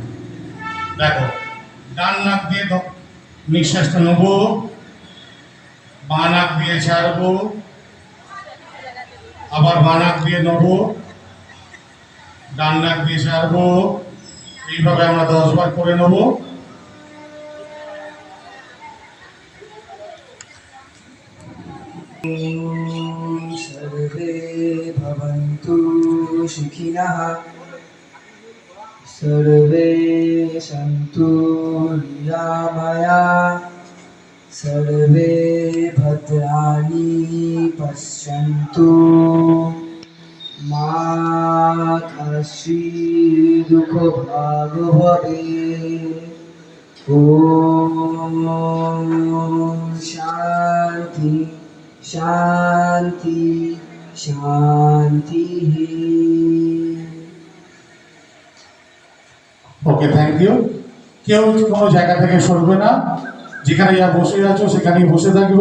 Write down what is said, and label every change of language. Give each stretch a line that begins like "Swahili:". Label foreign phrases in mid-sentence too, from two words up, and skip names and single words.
Bangla: দেখো, ডান নাক দিয়ে নিঃশ্বাসটা নেবো, বাঁ নাক দিয়ে ছাড়বো, আবার বাঁ নাক দিয়ে নেবো, ডান নাক দিয়ে ছাড়বো। এইভাবে আমরা 10 বার করে নেবো।
Sanskrit: सर्वे भवन्तु सुखिनः, सर्वे सन्तु निरामयाः, सर्वे भद्राणि पश्यन्तु, मा कश्चित् दुःखभाग् भवेत्। ॐ शान्ति शान्ति शान्तिः।
English: Okay, thank you.
Bangla: কেউ কোনো জায়গা থেকে সরবে না, যেখানে যা বসে আছো সেখানেই বসে থাকবে।